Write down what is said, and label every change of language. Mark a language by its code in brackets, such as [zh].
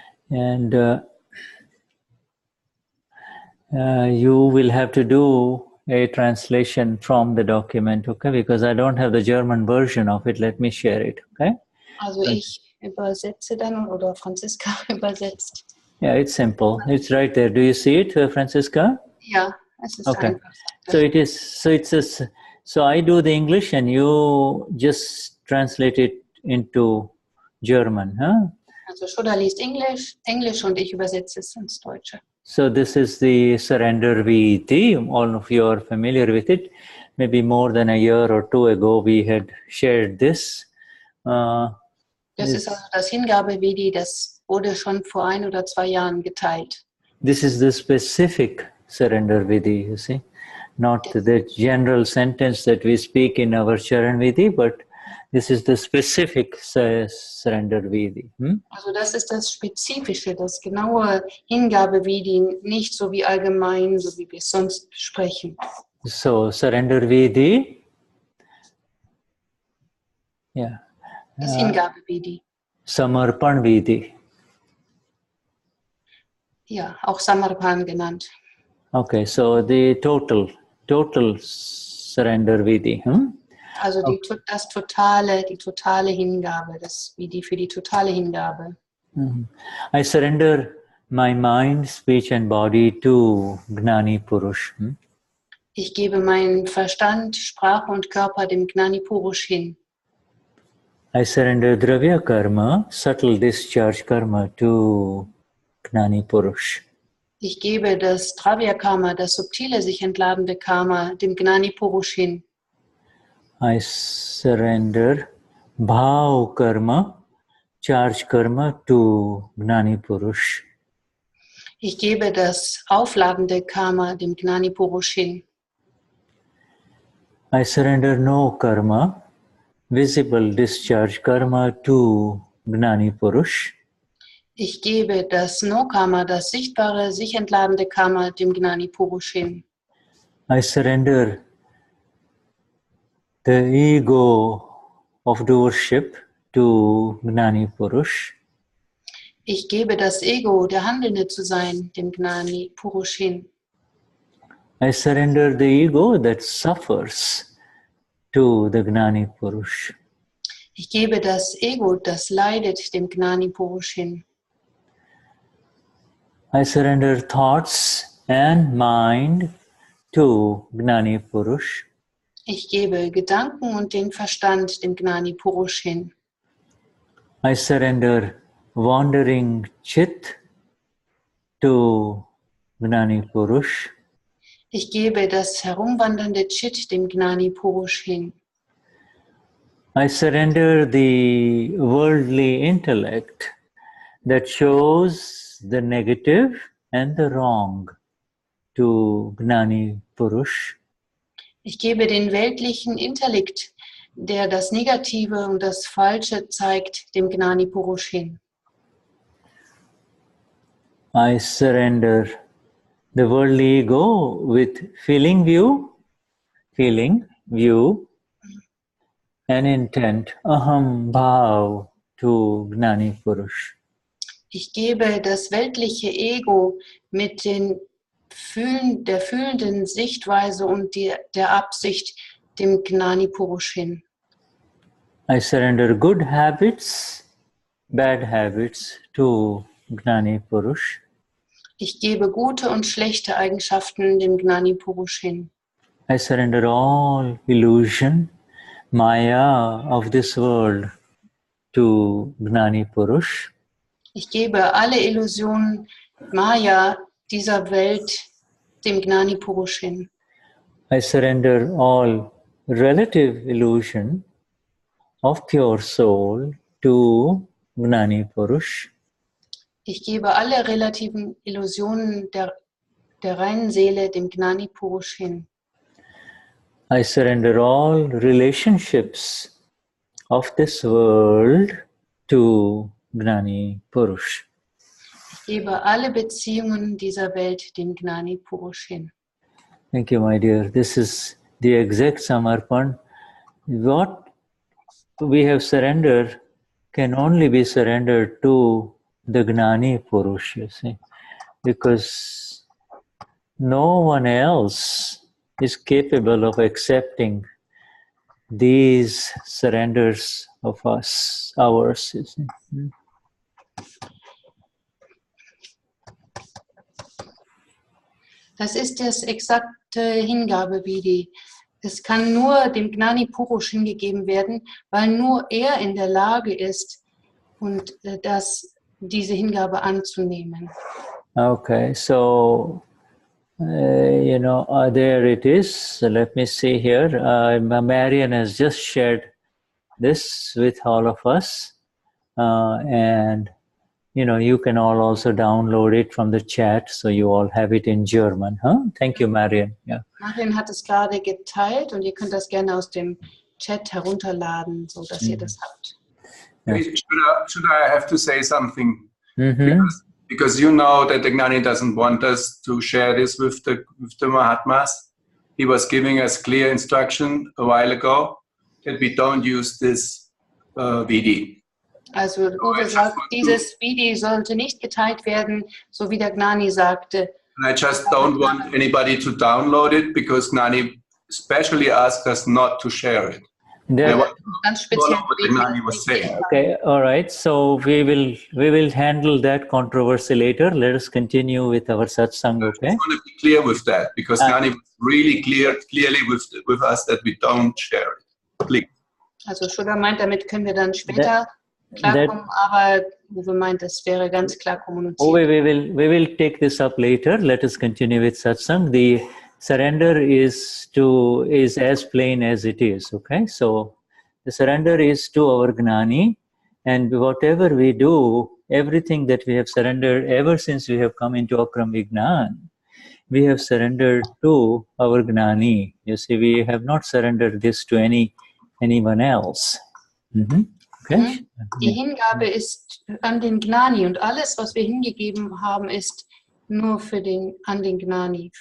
[en] And you will have to do a translation from the document, okay? Because I don't have the German version of it. Let me share it, okay? [de] Also ich übersetze dann oder Francisca übersetzt. [en] Yeah, it's simple. It's right there. Do you see it, Francisca? [de] Ja, es ist [en] Okay. [de] einfach. [en] So it is. So I do the English and you just translate it into German, huh? [de] Also Shuddha liest Englisch und ich übersetze es ins Deutsche. [en] So this is the surrender Viti. All of you are familiar with it. Maybe more than a year or two ago, we had shared this. [de] Das ist also das Hingabe-Vidi, das wurde schon vor 1 oder 2 Jahren geteilt. [en] This is the specific surrender Vidi, you see. Not the general sentence that we speak in our Charan Vidi, but this is the specific surrender Vidi. [de] Also das ist das Spezifische, das genaue Hingabe-Vidi, nicht so wie allgemein, so wie wir es sonst sprechen. [en] So surrender Vidi, yeah. [de] Das Hingabe-Vidi. [en] Samarpan Vidi. [de] Ja, auch Samarpan genannt. [en] Okay, so the total surrender Vidi. [de] Also die totale Hingabe, das Vidi für die totale Hingabe. [en] I surrender my mind, speech and body to Gnani Purush. [de] Ich gebe meinen Verstand, Sprache und Körper dem Gnani Purush hin. [en] I surrender Dravya Karma, subtle discharge karma to Gnani Purush. [de] Ich gebe das Dravya Karma, das subtile, sich entladende Karma, dem Gnani Purush hin. [en] I surrender Bhav Karma, charge karma to Gnani Purush. [de] Ich gebe das aufladende Karma dem Gnani Purush hin. [en] I surrender no karma, visible discharge karma to Gnani Purush. [de] Ich gebe das No-Karma, das sichtbare, sich entladende Karma dem Gnani Purush hin. [en] I surrender the ego of doership to Gnani Purush. [de] Ich gebe das Ego, der Handelnde zu sein, dem Gnani Purush hin. [en] I surrender the ego that suffers to the Gnani Purush. [de] Ich gebe das Ego, das leidet, dem Gnani Purush hin. [en] I surrender thoughts and mind to Gnani Purush. [de] Ich gebe Gedanken und den Verstand dem Gnani Purush hin. [en] I surrender wandering chit to Gnani Purush. [de] Ich gebe das herumwandernde Chit dem Gnani Purush hin. [en] I surrender the worldly intellect that shows the negative and the wrong to Gnani Purush. [de] Ich gebe den weltlichen Intellekt, der das Negative und das Falsche zeigt, dem Gnani Purush hin. [en] I surrender the worldly ego with feeling, view, and intent, aham bhav, to Gnani Purush. [de] Ich gebe das weltliche Ego mit der fühlenden Sichtweise und der Absicht dem Gnani Purush hin. [en] I surrender good habits, bad habits to Gnani Purush. [de] Ich gebe gute und schlechte Eigenschaften dem Gnani Purush hin. [en] I surrender all illusion, maya of this world to Gnani Purush. [de] Ich gebe alle Illusionen, Maya dieser Welt dem Gnani Purush hin. [en] I surrender all relative illusion of pure soul to Gnani Purush. [de] Ich gebe alle relativen Illusionen der reinen Seele dem Gnani Purush hin. [en] I surrender all relationships of this world to Gnani Purush. [de] Ich gebe alle Beziehungen dieser Welt dem Gnani Purush hin. [en] Thank you, my dear. This is the exact Samarpan. What we have surrendered can only be surrendered to the Gnani Purush, you see, because no one else is capable of accepting these surrenders of us, ours, you see. [de] Das ist das exakte Hingabe-Vidi. Es kann nur dem Gnani Purush hingegeben werden, weil nur er in der Lage ist, und diese Hingabe anzunehmen. [en] Okay, so there it is. So let me see here. Marian has just shared this with all of us, and you can all also download it from the chat, so you all have it in German. Thank you, Marian. Yeah. [de] Marian hat es gerade geteilt und ihr könnt das gerne aus dem Chat herunterladen, so dass ihr das habt. [en] Yeah. Should I have to say something? Because you know that the Gnani doesn't want us to share this with the Mahatmas. He was giving us clear instruction a while ago that we don't use this Vidi. [de] Also Uwe sagt, dieses Vidi sollte nicht geteilt werden, so wie der Gnani sagte. [en] And I just don't want anybody to download it because Gnani especially asked us not to share it. [de] Ganz speziell. [en] What the Gnani was saying. Okay, all right. So we will handle that controversy later. Let us continue with our satsang. Okay. I want to be clear with that because Gnani was really clearly with us that we don't share it. Please. [de] Also Shuddha meint, damit können wir dann später klarkommen, aber Uwe meint, es wäre ganz klar kommuniziert. [en] We will take this up later. Let us continue with satsang. The surrender is as plain as it is. Okay, so the surrender is to our Gnani, and whatever we do, everything that we have surrendered ever since we have come into Akram Vignan, we have surrendered to our Gnani. You see, we have not surrendered this to anyone else. Okay? [de] Die Hingabe ist an den Gnani und alles, was wir hingegeben haben, ist nur an den Gnani.